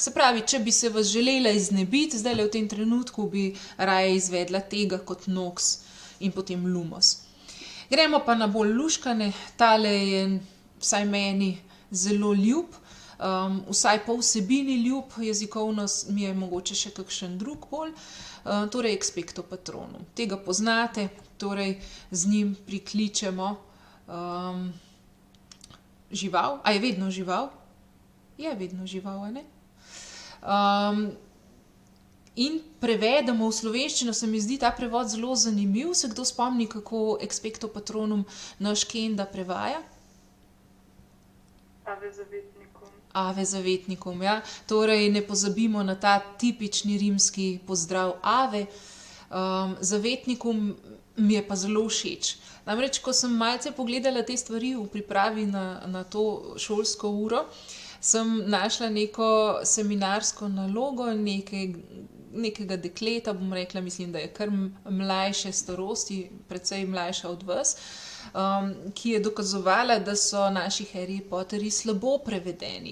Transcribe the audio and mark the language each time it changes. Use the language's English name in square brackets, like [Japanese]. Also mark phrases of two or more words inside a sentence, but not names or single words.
[Slovenian] Se pravi, če bi se vas želela iznebiti, zdaj v tem trenutku bi raje izvedla tega kot noks in potem lumos. Gremo pa na bolj luškane, tale je vsaj meni zelo ljub, vsaj po vsebini ljub, jezikovno mi je mogoče še kakšen drug bolj, torej [Latin] expecto patronum. [Slovenian] Tega poznate, torej z njim prikličemo žival. A je vedno žival? Je vedno žival, a ne? In prevedemo v slovenščino, se mi zdi ta prevod zelo zanimiv. Se kdo spomni, kako [Latin] expecto patronum [Slovenian] naš Kenda prevaja? Ave zavetnikom. Ave zavetnikom, ja. Torej ne pozabimo na ta tipični rimski pozdrav ave. Zavetnikom mi je pa zelo všeč. Namreč, ko sem malce pogledala te stvari v pripravi na to šolsko uro, sem našla neko seminarsko nalogo nekega dekleta, bom rekla, mislim, da je kar mlajše starosti, precej mlajša od vas, ki je dokazovala, da so naši Harry Potterji slabo prevedeni.